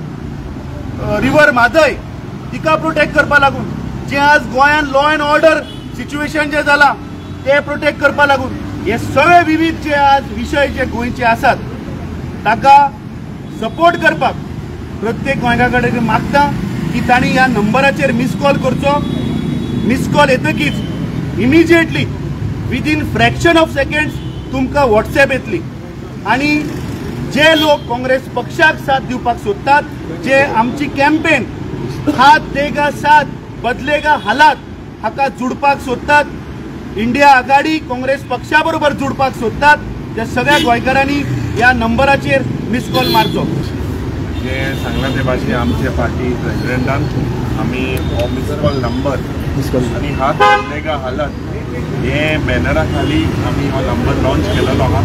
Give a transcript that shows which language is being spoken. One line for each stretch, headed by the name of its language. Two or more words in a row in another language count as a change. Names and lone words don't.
Konkani: रिवर म्हादय तिका प्रोटेक्ट करपा लागून, जे आज गोंयांत
English: law and order situation
Konkani: जे जाला ते प्रोटेक्ट करपा लागून, हे सगळे विविध जे आज विषय जे गोंयचे आसात ताका सपोर्ट करपाक प्रत्येक गोंयकार कडेन मागता की तांणी ह्या नंबराचेर
English: miss call
Konkani: करचो।
English: miss call
Konkani: येतकीच
English: immediately within fraction of seconds
Konkani: तुमकां व्हॉट्सएप येतली आनी जे लोक काँग्रेस पक्षाक साथ दिवपाक सोदतात, जे आमची कॅम्पेन
Hindi: हात देगा साथ बदलेगा हालात
Konkani: हाका जुडपाक सोदतात, इंडिया आघाडी काँग्रेस पक्षा बरोबर जुडपाक सोदतात, त्या सगळ्या गोंयकारांनी ह्या नंबराचेर
English: miss call
Konkani: मारचो। जे सांगला ते भाशेन आमचे पार्टी प्रेसिडेंटान आमी हो
English: miss call
Konkani: नंबर आनी
Hindi: हात बदलेगा हालात
Konkani: हे बॅनरा खाली आमी हो नंबर लॉन्च केलेलो आहा।